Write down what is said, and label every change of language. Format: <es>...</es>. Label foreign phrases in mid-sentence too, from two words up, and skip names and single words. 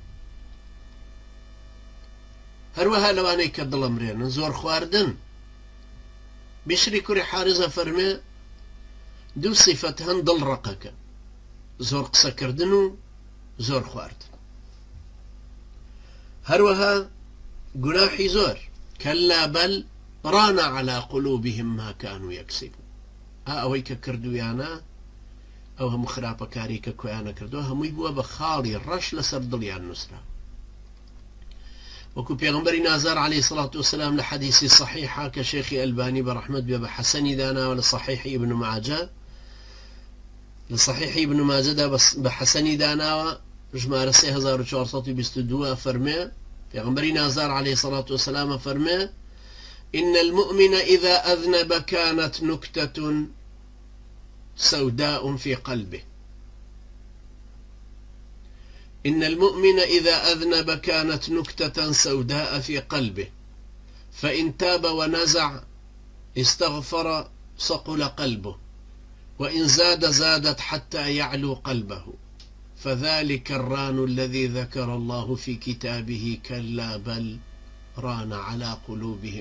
<ckb>هەروەها لەوانەی کە دڵەمرێنن زۆر خواردن بشری کوڕی حارزە فەرمێ دوو صیفەت هەن دڵ ڕقەکە زۆر قسەکردن و زۆر خواردن هەروەها گوناحی زۆر</ckb> <ar>كلا بل ران على قلوبهم ما كانوا يكسبون</ar> <ckb>ئەوەی کە کردویانە ئەو هەموو خراپەکاری کە کۆیانە کردووە هەمووی بووە بە خاڵی ڕەش لەسەر دڵیان نووسرا وەکو پێغەمبەری نازار</ckb> <ar>عليه الصلاة والسلام</ar> <ckb>لە حەدیثی صحیحا کە شێخی ئەلبانی بەڕەحمەت بێ بە حەسەنی داناوە لە صحیحی ابن ماجە لە صحیحی ابن ماجەدا بە حەسەنی داناوە ژمارە 3422 فەرمێ پێغەمبەری نازار</ckb> <ar>عليه الصلاة والسلام</ar> <ckb>فەرمێ</ckb> <ar>إن المؤمن إذا أذنب كانت نكتة سوداء في قلبه إن المؤمن إذا أذنب كانت نكتة سوداء في قلبه فإن تاب ونزع استغفر صقل قلبه وإن زادت حتى يعلو قلبه فذلك الران الذي ذكر الله في كتابه كلا بل ران على قلوبهم</ar>